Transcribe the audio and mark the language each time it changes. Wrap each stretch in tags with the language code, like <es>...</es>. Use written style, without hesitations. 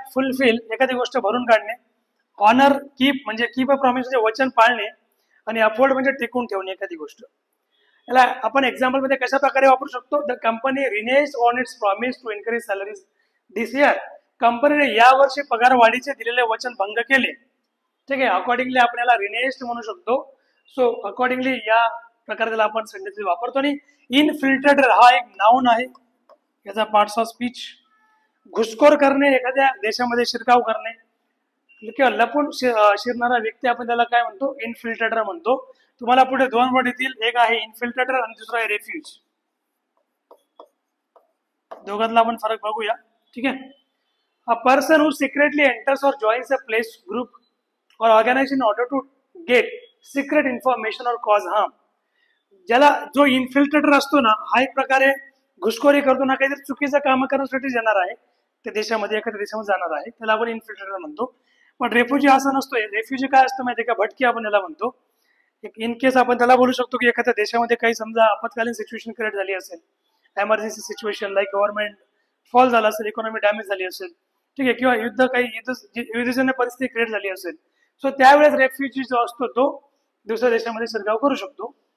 <mr>Fulfil एखादी गोष्ट भरून काढणे. ऑनर, कीप म्हणजे</mr> <en>keep a promise</en> <mr>म्हणजे वचन पाळणे. आणि अपहोल्ड म्हणजे टिकून ठेवणे एखादी गोष्ट. याला आपण एक्झाम्पल मध्ये कशा प्रकारे वापरू शकतो?</mr> <en>The company reneges on its promise to increase salaries this year.</en> <mr>कंपनीने यावर्षी पगार वाढीचे दिलेले वचन भंग केले. ठीक आहे, अकॉर्डिंगली आपण याला रिनेज म्हणू शकतो. सो अकॉर्डिंगली या प्रकारे त्याला आपण सेंटेन्स वापरतो. आणि इनफिल्ट्रेटेड हा एक नाउन आहे, याचा पार्ट्स ऑफ स्पीच. घुसखोर करणे, एखाद्या देशामध्ये शिरकाव करणे किंवा लपून शिरणारा व्यक्ती आपण त्याला काय म्हणतो? इनफिल्ट्रेटर म्हणतो. तुम्हाला पुढे दोन वर्ड येतील, एक आहे इनफिल्ट्रेटर आणि दुसरा आहे रेफ्यूज. दोघांतला आपण फरक बघूया. ठीक आहे.</mr> <en>A person who secretly enters or joins a place, group or organisation in order to get secret information or cause harm.</en> <mr>ज्याला जो इन्फिल्ट्रेटर असतो ना, हा एक प्रकारे घुसखोरी करतो ना, काहीतरी चुकीचं काम करण्यासाठी जाणार आहे त्या देशामध्ये, एखाद्या देशामध्ये जाणार आहे, त्याला आपण इन्फिल्ट्रेटर म्हणतो. पण रेफ्युजी असं नसतोय. रेफ्युजी काय असतं माहिती का? भटकी आपण याला म्हणतो. इन केस आपण त्याला बोलू शकतो की एखाद्या देशामध्ये काही समजा आपत्कालीन सिच्युएशन क्रिएट झाली असेल, emergency situation, like government fall झाला असेल, इकॉनॉमी डॅमेज झाली असेल, ठीक आहे, किंवा युद्धजन्य परिस्थिती क्रिएट झाली असेल, सो त्यावेळेस रेफ्युजी जो असतो तो दुसऱ्या देशामध्ये शिरकाव करू शकतो.</mr>